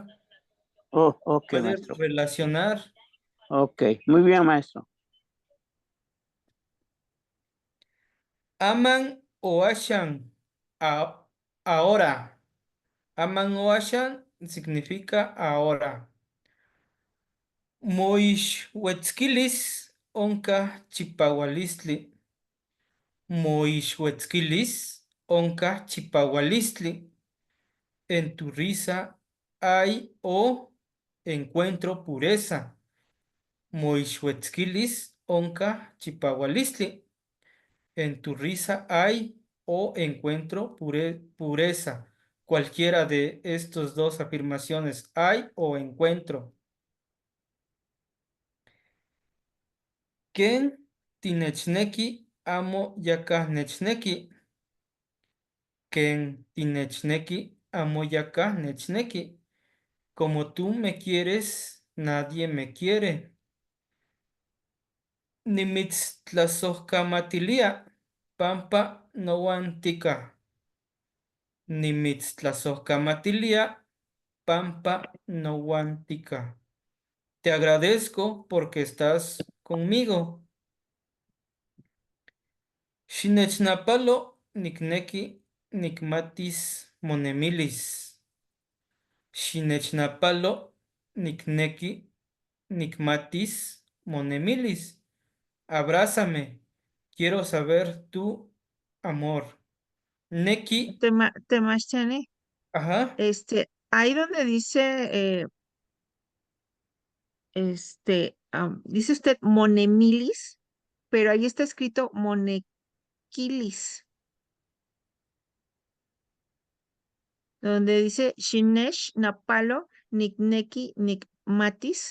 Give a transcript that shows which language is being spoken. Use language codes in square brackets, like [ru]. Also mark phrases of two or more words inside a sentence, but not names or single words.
[es] Oh, ok, puede maestro. relacionar. Ok, muy bien, maestro. [nah] Aman o Ashan. [es] Ahora. [nah] Aman o Ashan [es] significa ahora. [nah] Moixhuetzquilis onca chipaualistli. Moixhuetzquilis onca chipaualistli. [es] En tu risa hay o encuentro pureza. [nah] Moixhuetzquilis onca chipaualistli. [es] En tu risa hay o encuentro pureza. Cualquiera de estos dos afirmaciones, hay o encuentro. [nah] Ken tinechneki amo nechneki. Ken tinechneki amo nechneki. [es] Como tú me quieres, nadie me quiere. [nah] Nimitztlasojkamatilia, pampa noantica. Nimitztlasojkamatilia, pampa noantica. [es] Te agradezco porque estás conmigo. [nah] Xinechnapalo nikneki nikmatis monemilis. Xinechnapalo nikneki nikmatis monemilis. [es] Abrázame. Quiero saber tu amor. Neki, Temachane, ajá, ahí donde dice, dice usted monemilis, pero ahí está escrito monequilis, donde dice [nah] Shinesh Napalo Nikneki Nikmatis